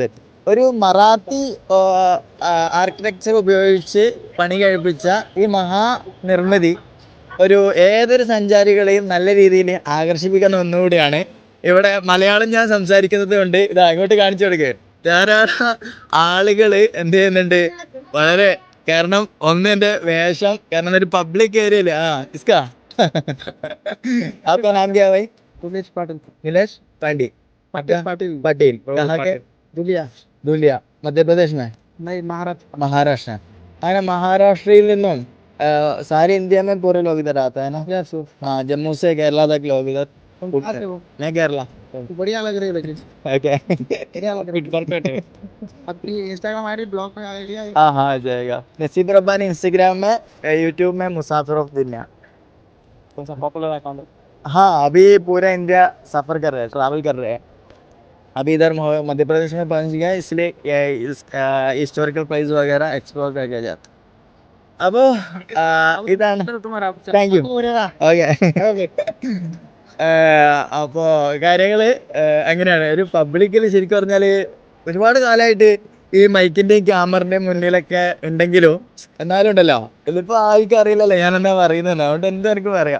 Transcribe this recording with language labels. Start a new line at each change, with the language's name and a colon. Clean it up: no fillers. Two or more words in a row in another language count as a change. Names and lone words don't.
Malayalam: ഒരു മറാത്തി ആർക്കിടെക്ചർ ഉപയോഗിച്ച് പണി കഴിപ്പിച്ച ഈ മഹാനിർമ്മിതി ഏതൊരു സഞ്ചാരികളെയും നല്ല രീതിയിൽ ആകർഷിപ്പിക്കുന്ന ഒന്നുകൂടിയാണ്. ഇവിടെ മലയാളം ഞാൻ സംസാരിക്കുന്നത് കൊണ്ട് ഇത് അങ്ങോട്ട് കാണിച്ചു കൊടുക്കുക. ധാരാളം ആളുകൾ എന്ത് ചെയ്യുന്നുണ്ട്, വളരെ, കാരണം ഒന്ന് എൻ്റെ വേഷം, കാരണം ഒരു പബ്ലിക് ഏരിയയില്
Hindi: इसका आपका नाम क्या है भाई? उमेश पाटिल। नीलेश पांडे पाटिल। पटेल कहाँ के? दुलिया। धुलिया मध्य प्रदेश में? नहीं, महाराष्ट्र। महाराष्ट्र.
Malayalam: അങ്ങനെ മഹാരാഷ്ട്രയിൽ നിന്നും
Hindi: सारी इंडिया में पूरे लोग इधर आता है ना? यस। हाँ, जम्मू से केरला तक लोग इधर. तुम कहाँ से हो? मैं केरला. बढ़िया लग रही है लेकिन। ओके. बढ़िया लग रही है। अपनी इंस्टाग्राम आईडी ब्लॉग में आईडी है। हाँ हाँ, आ जाएगा. नसीब रब्बानी इंस्टाग्राम में, यूट्यूब में मुसाफिर ऑफ दुनिया. कौन सा
English: popular account
Hindi: है? हाँ, अभी पूरा इंडिया सफ़र कर रहे हैं, ट्रैवल कर रहे हैं. अभी इधर मध्य प्रदेश में पहुंच गया, इसलिए
English: historical place
Hindi: वगैरह एक्सप्लोर करके जाता.
Malayalam: അപ്പോൾ ഇതാണ്.
English: thank you.
Malayalam: ഓക്കെ. അപ്പോൾ കാര്യങ്ങൾ എങ്ങനെയാണ്, ഒരു പബ്ലിക്കിൽ ശരിക്കും പറഞ്ഞാൽ ഒരുപാട് കാലമായിട്ട് ഈ മൈക്കിൻ്റെയും ക്യാമറിൻ്റെയും മുന്നിലൊക്കെ ഉണ്ടെങ്കിലും എന്നാലും ഉണ്ടല്ലോ, ഇതിപ്പോൾ ആർക്കും അറിയില്ലല്ലോ ഞാൻ എന്താ പറയുന്നത്, അതുകൊണ്ട് എന്തും എനിക്ക് പറയാം.